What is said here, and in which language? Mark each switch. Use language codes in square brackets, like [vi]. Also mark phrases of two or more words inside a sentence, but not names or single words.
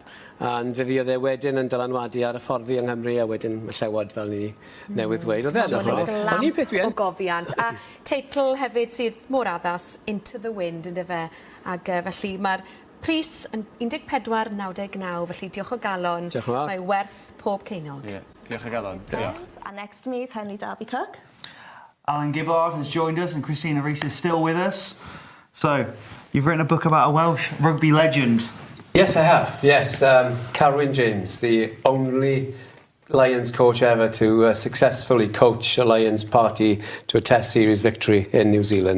[cy] And fe fuodd e wedyn yn dylanwadu ar y fforddi yng Nghymru a wedyn y Llewod fel ni newydd dweud. Oedd e'n glamp o gofiant. A teitl hefyd sydd mor addas, Into the Wind, ynddo fe. Ac felly mae'r pris yn 14.99, felly diolch o galon. Diolch yn fawr. Mae werth pob ceinog. Diolch o galon. [en] And next to me is Henry Darby-Cook. Alun Gibbard has joined us and Christina Rees is still with us. So, you've written a book about a Welsh rugby legend. Yes, I have. Yes, Carwyn James, the only Lions coach ever to successfully coach a Lions party to a Test Series victory in New Zealand.